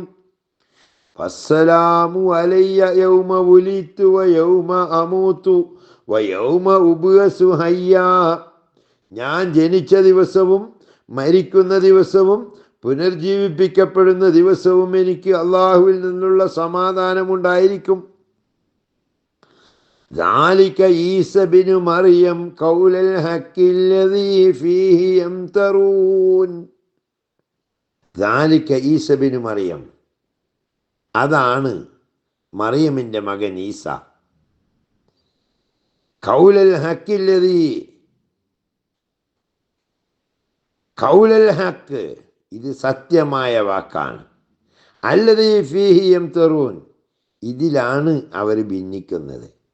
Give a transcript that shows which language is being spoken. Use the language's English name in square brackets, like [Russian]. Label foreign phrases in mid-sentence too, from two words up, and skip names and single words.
[Arabic] والسلام علي يوم ولدت ويوم أموت ويوم أبعث حيا, [Malayalam] ഞാൻ ജനിച്ച ദിവസവും മരിക്കുന്ന ദിവസവും പുനർജീവിപ്പിക്കപ്പെടുന്ന ദിവസവും എനിക്ക് അള്ളാഹുവിൽ നിന്നുള്ള സമാധാനമുണ്ടായിരിക്കും. [Arabic] ذلك عيسى بن مريم قول الحق الذي فيه يمترون. ذلك عيسى بن مريم, [Malayalam] അതാണ് മറിയമിൻ്റെ മകൻ ഈസ. [Arabic] قول الحق الذي، قول الحق, [Malayalam] ഇത് സത്യമായ വാക്കാണ്. [Arabic] الذي فيه يمترون, [Malayalam] ഇതിലാണ് അവർ ഭിന്നിക്കുന്നത്.